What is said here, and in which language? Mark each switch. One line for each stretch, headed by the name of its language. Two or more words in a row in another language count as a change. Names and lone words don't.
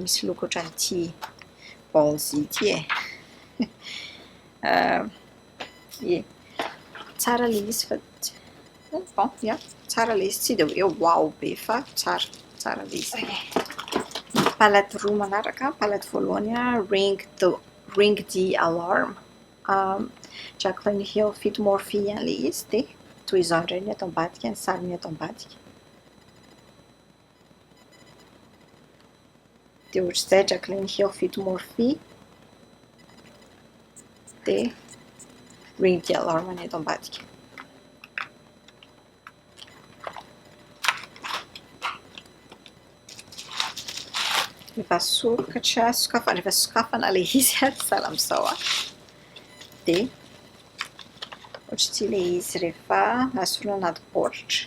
Malagasy: Misy loko ohatran'ity ballsy ity tsara ilay izy fa tsara ilay izy tsy dia hoe wow be fa tsara ilay izy. Palette roa manaraka. Palette voalohany ring the alarm. Jaclyn Hill Fit Morphe ihany ilay izy dia toy izao indray ny ato ambadika, ny sariny ato ambadika. Dia ohatr'izay Jaclyn Hill Fit Morphe dia ring the alarm ny ato ambadika. Rehefa sokafana ilay izy sahala amin'izao dia ohatra tsy ilay izy rehefa asorina anaty baoritra.